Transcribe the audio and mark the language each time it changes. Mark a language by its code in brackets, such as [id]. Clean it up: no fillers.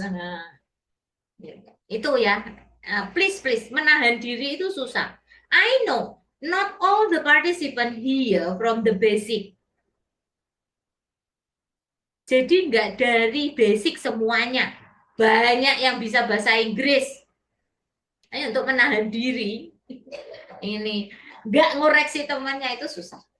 [id] Nah, itu ya, please, menahan diri itu susah. [en] I know, not all the participant here from the basic. [id] Jadi nggak dari basic semuanya. Banyak yang bisa bahasa Inggris. Ayo untuk menahan diri, ini nggak ngoreksi temannya itu susah.